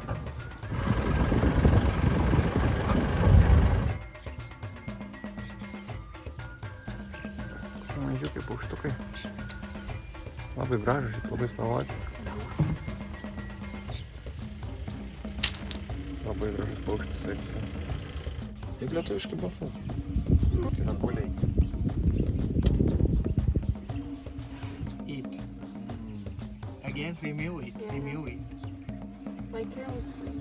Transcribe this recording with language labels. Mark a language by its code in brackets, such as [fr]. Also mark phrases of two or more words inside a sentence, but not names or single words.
[lt] Mažiukai paukštukai. Labai gražus, labai spalvoti. Labai gražus paukštis, sakysi. Kaip lietuviški bafai. Tai yra buliai. [en] Eat. Again, remove it. Remove it. My crows.